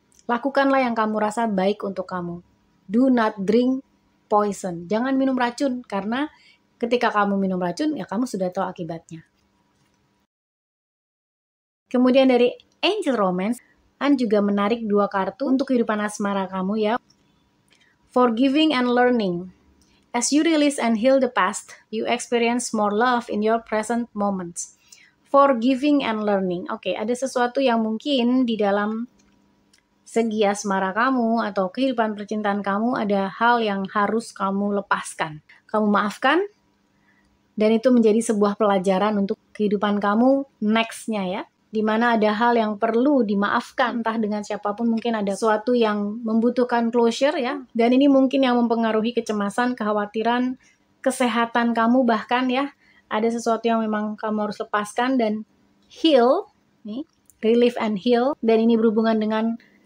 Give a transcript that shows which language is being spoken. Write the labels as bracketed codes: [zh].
[id] Lakukanlah yang kamu rasa baik untuk kamu. [en] Do not drink poison. [id] Jangan minum racun, karena ketika kamu minum racun, ya kamu sudah tahu akibatnya. Kemudian dari Angel Romance, An juga menarik 2 kartu untuk kehidupan asmara kamu ya. [en] Forgiving and learning. As you release and heal the past, you experience more love in your present moments. Forgiving and learning. [id] Oke, ada sesuatu yang mungkin di dalam segi asmara kamu atau kehidupan percintaan kamu ada hal yang harus kamu lepaskan. Kamu maafkan, dan itu menjadi sebuah pelajaran untuk kehidupan kamu next-nya ya. Dimana ada hal yang perlu dimaafkan, entah dengan siapapun, mungkin ada sesuatu yang membutuhkan closure ya, dan ini mungkin yang mempengaruhi kecemasan, kekhawatiran, kesehatan kamu bahkan ya, ada sesuatu yang memang kamu harus lepaskan dan heal, nih, [en] relieve and heal, [id] dan ini berhubungan dengan